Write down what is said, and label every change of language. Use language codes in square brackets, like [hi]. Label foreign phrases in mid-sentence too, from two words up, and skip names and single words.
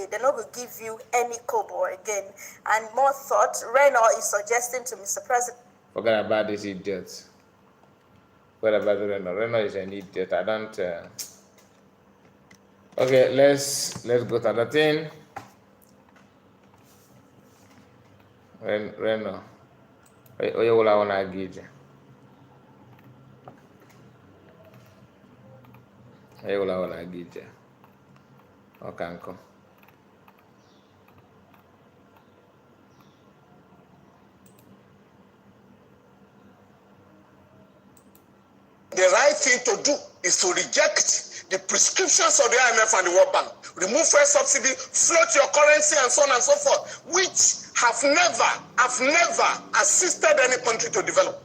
[en] They're not going to give you any kobo again. And more thought, Reno is suggesting to Mr. President. Forget about this idiot. What about Reno? Reno is an idiot. I don't. Okay, let's go to another thing. Reno. Oye wala wana agije. Oye wala wana agije. Okanko. The right thing to do is to reject the prescriptions of the IMF and the World Bank. Remove fuel subsidy, float your currency, and so on and so forth, which have never assisted any country to develop.